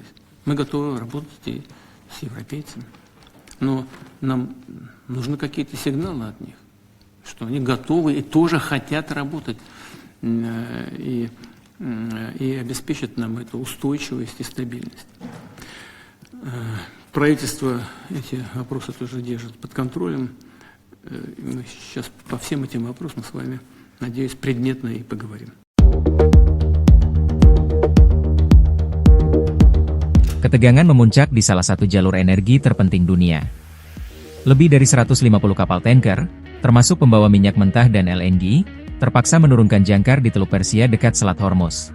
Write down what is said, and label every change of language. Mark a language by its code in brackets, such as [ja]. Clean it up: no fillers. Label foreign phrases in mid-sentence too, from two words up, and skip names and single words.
[ru] Мы готовы работать и с европейцами. Но нам нужны какие-то сигналы от них, что они готовы и тоже хотят работать и обеспечат нам эту устойчивость и стабильность. Правительство эти вопросы тоже держит под контролем. Мы сейчас по всем этим вопросам с вами, надеюсь, предметно и поговорим. [id] Ketegangan memuncak di salah satu jalur energi terpenting dunia. Lebih dari 150 kapal tanker, termasuk pembawa minyak mentah dan LNG, terpaksa menurunkan jangkar di Teluk Persia dekat Selat Hormuz.